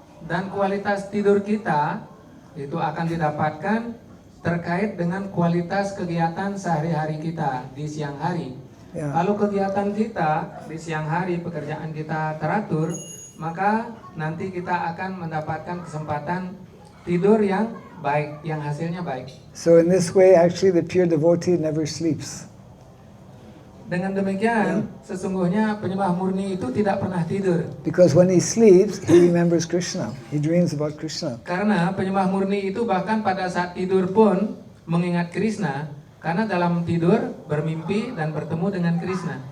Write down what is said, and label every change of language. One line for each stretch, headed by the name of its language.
Indonesian: Dan kualitas tidur kita itu akan didapatkan terkait dengan kualitas kegiatan sehari-hari kita di siang hari. Kalau kegiatan kita di siang hari, pekerjaan kita teratur, maka nanti kita akan mendapatkan kesempatan tidur yang baik, yang hasilnya baik.
English: So in this way, actually the pure devotee never sleeps.
Indonesian: Dengan demikian, sesungguhnya penyembah murni itu tidak pernah tidur.
English: Because when he sleeps, he remembers Krishna. He dreams about Krishna.
Indonesian: Karena penyembah murni itu bahkan pada saat tidur pun mengingat Krishna, karena dalam tidur bermimpi dan bertemu dengan Krishna.